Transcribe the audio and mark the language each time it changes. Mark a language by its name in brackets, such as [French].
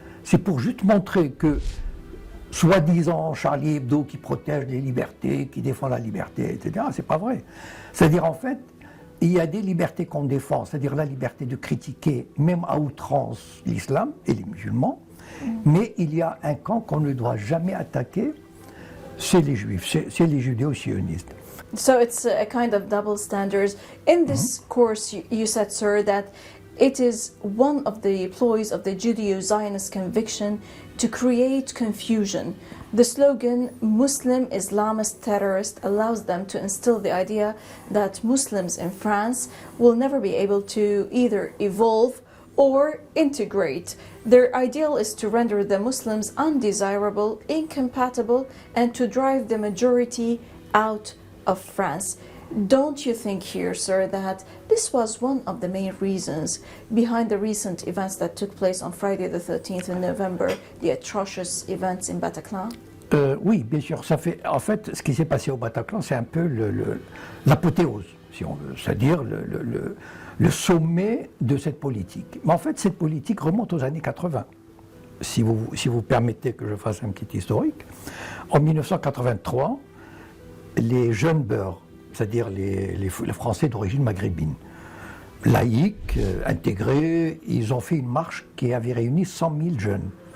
[French] C'est pour juste montrer que, soi-disant, Charlie Hebdo qui protège les libertés, qui défend la liberté, etc., c'est pas vrai. C'est-à-dire, en fait, il y a des libertés qu'on défend, c'est-à-dire la liberté de critiquer, même à outrance, l'islam et les musulmans, mais il y a un camp qu'on ne doit jamais attaquer, c'est les juifs, c'est les judéo-sionistes. [English] So it's a kind of double standards. In this course, you said, sir, that it is one of the ploys of the Judeo-Zionist conviction to create confusion. The slogan, Muslim Islamist terrorist, allows them to instill the idea that Muslims in France will never be able to either evolve or integrate. Their ideal is to render the Muslims undesirable, incompatible, and to drive the majority out of France. Don't you think here, sir, that this was one of the main reasons behind the recent events that took place on Friday the 13th in November, the atrocious events in Bataclan? [French] Oui, bien sûr. En fait, ce qui s'est passé au Bataclan, c'est un peu l'apothéose, si on veut, c'est-à-dire le sommet de cette politique. Mais en fait, cette politique remonte aux années 80. Si vous permettez que je fasse un petit historique, en 1983, les jeunes beurs, c'est-à-dire les Français d'origine maghrébine, laïcs, intégrés, ils ont fait une marche qui avait réuni 100 000 jeunes.